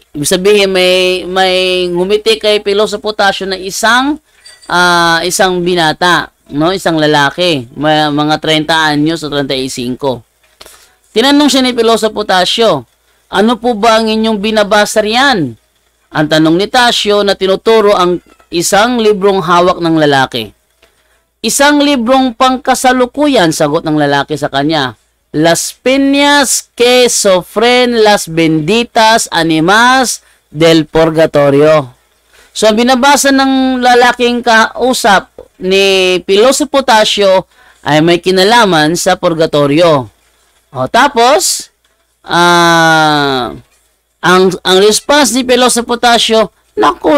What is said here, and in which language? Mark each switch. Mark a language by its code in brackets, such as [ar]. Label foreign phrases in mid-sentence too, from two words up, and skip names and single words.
[tl] Ibig sabihin may ngumiti kay Pilosopo Tasio na isang binata, no, isang lalaki, may mga 30 anyos o 35. Tinanong siya ni Pilosopo Tasio, ano po ba ang inyong binabasa riyan? Ang tanong ni Tasio na tinuturo ang isang librong hawak ng lalaki. Isang librong pangkasalukuyan, sagot ng lalaki sa kanya. [es] Las peñas que sofren las benditas animas del purgatorio. [tl] So, ang binabasa ng lalaking kausap ni Pilosopo Tasio ay may kinalaman sa purgatorio. O, tapos, ang response ni Pilosopo Tasio, naku.